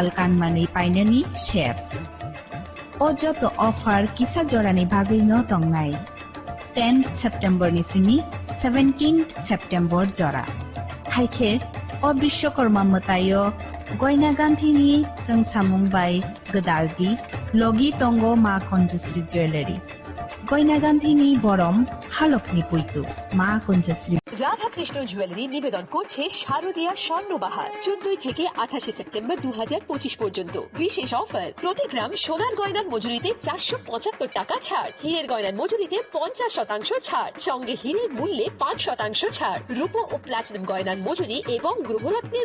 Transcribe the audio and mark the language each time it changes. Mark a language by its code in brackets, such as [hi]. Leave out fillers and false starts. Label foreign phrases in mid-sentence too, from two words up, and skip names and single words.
[trp] kanmanai painani share O joto offer kisa jorani bagei no tongnai 10 September ni sini 17 September jora haike o Bishwakarma matayo goina ganthi ni sangsamung bai gadalgi logi tongo Ma Kunjasri Jewelry goina ganthi ni borom halokni puitu Ma Kunjasri [bn] রাধাকৃষ্ণ জুয়েলারি নিবেদন করছে শারদীয়া স্বর্ণবাহার 14 থেকে 28 সেপ্টেম্বর 2025 পর্যন্ত বিশেষ অফার প্রতি গ্রাম সোনার গয়নার মজুরিতে 475 টাকা ছাড় হীরের গয়নার মজুরিতে 50% ছাড় সঙ্গে হীরের মূল্যে 5% ছাড় রূপো ও প্লাটিনাম গয়নার মজুরি এবং গ্রহরত্নের